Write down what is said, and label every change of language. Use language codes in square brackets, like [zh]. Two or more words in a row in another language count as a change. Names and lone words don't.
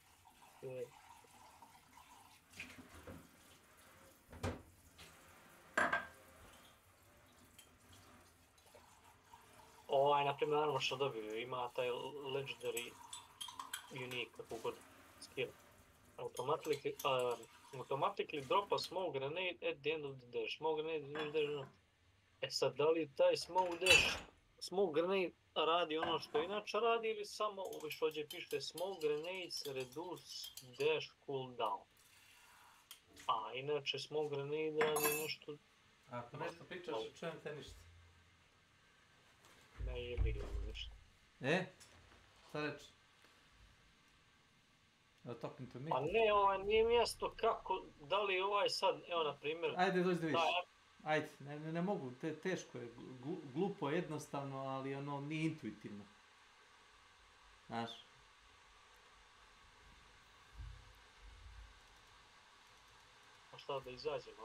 [bs] na primjer, naravno što dobio, ima taj [en] legendary unique, [bs] kako god, skill. [en] Automatically drop a smoke grenade at the end of the dash. Smoke grenade, [bs] sad, da li taj [en] smoke grenade [bs] radi ono što inače radi ili samo, što ovdje piše [en] smoke grenades reduce dash cooldown. [bs] A inače [en] smoke grenade [bs] radi nešto... Ako nešto pričaš, čujem te ništa. Ne jebi ništa. Šta reći? [en] Talking to me? [bs] Pa ne, nije mjesto kako, da li sad, evo na primjer... Ajde, dođi da vidiš. Ajde, ne mogu, teško je, glupo je jednostavno, ali ono nije intuitivno. Znaš? A šta da izađemo?